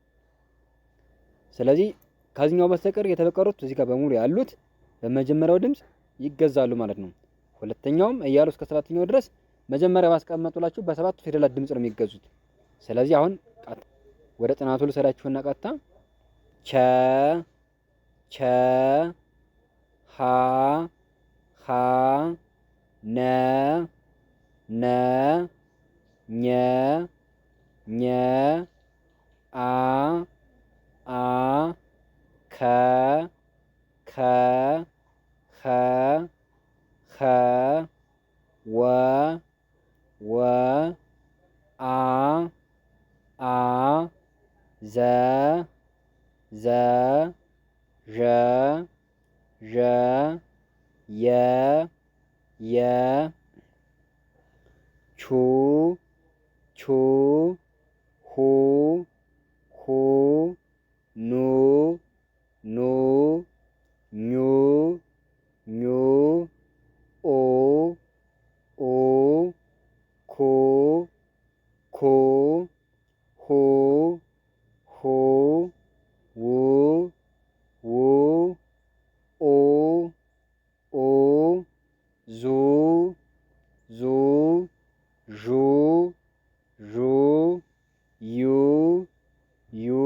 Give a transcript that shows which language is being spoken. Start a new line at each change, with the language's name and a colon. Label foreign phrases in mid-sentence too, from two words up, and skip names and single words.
Amharic: ስለዚህ ከዚህኛው በስተቀር የተበቀሩት እዚህ ጋር በሙሉ ያሉት በመጀመሪያው ድምፅ ይገዛሉ ማለት ነው። ሁለተኛውም እያሉ እስከ ሰባተኛው ድረስ መጀመሪያ ባስቀመጡላችሁ በሰባቱ ፊደላት ድምፅ ነው የሚገዙት። ስለዚህ አሁን ወደ ጥናቱ ልሰዳችሁና ቀጥታ ቸ ቸ ሀ ሀ ነ ነ ኘ ኘ አ አ ከ ከ ኸ ኸ ወ ወ አ አ ዘ ዘ ዠ ዠ የ የ ቹ ቹ ሁ ሁ ኑ ኑ ኙ ኙ ኡ ኡ ኩ ኩ ሁ ሁ ው ው ኡ ኡ ዙ ዙ ዡ ዡ ዩ ዩ